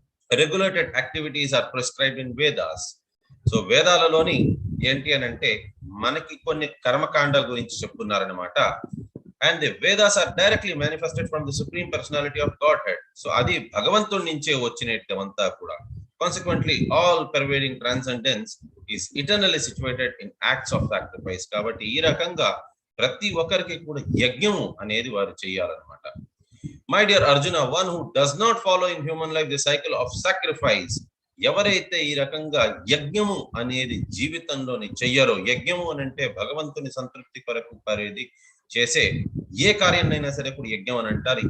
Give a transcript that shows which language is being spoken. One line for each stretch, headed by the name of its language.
English: Regulated activities are prescribed in Vedas.
Telugu: So వేదాలలోని ఏంటి అని అంటే మనకి కొన్ని కర్మకాండాల గురించి చెప్తున్నారనమాట.
English: And the Vedas are directly manifested from the supreme personality of Godhead.
Telugu: So అది భగవంతుడి నుంచే వచ్చినటువంతా కూడా.
English: Consequently all pervading transcendence is eternally situated in acts of sacrifice.
Telugu: కాబట్టి ఈ రకంగా ప్రతి ఒక్కరికి కూడా యజ్ఞము అనేది వారు చేయాలన్నమాట.
English: my dear Arjuna, one who does not follow in human life the cycle of sacrifice,
Telugu: ఎవరైతే ఈ రకంగా యజ్ఞము అనేది జీవితంలోని చెయ్యరో, యజ్ఞము అని అంటే భగవంతుని సంతృప్తి కొరకు పరేది చేసే ఏ కార్యాన్నైనా సరే కూడా యజ్ఞం అని అంటారు.